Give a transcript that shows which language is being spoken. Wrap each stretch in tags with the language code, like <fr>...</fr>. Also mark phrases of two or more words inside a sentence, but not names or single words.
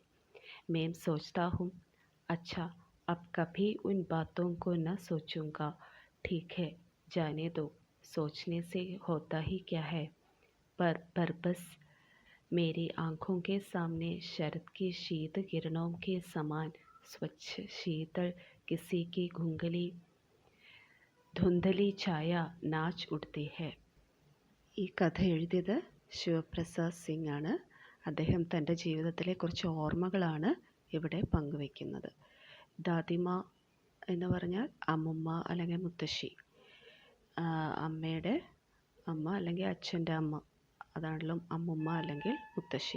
<hi>मैं सोचता हूँ, अच्छा अब कभी उन बातों को न सोचूंगा। ठीक है, जाने दो, सोचने से होता ही क्या है। पर बस मेरी आँखों के सामने शरद की शीत किरणों के समान स्वच्छ शीतल किसी की धुंधली छाया नाच उठती है.</hi> <ml>ഈ കഥ എഴുതിയത് ശിവപ്രസാദ് സിംഗ് ആണ്. അദ്ദേഹം തൻ്റെ ജീവിതത്തിലെ കുറച്ച് ഓർമ്മകളാണ് ഇവിടെ പങ്കുവയ്ക്കുന്നത്. ദാദിമ എന്ന് പറഞ്ഞാൽ അമ്മുമ്മ അല്ലെങ്കിൽ മുത്തശ്ശി, അമ്മയുടെ അമ്മ അല്ലെങ്കിൽ അച്ഛൻ്റെ അമ്മ, അതാണല്ലോ അമ്മുമ്മ അല്ലെങ്കിൽ മുത്തശ്ശി.</ml>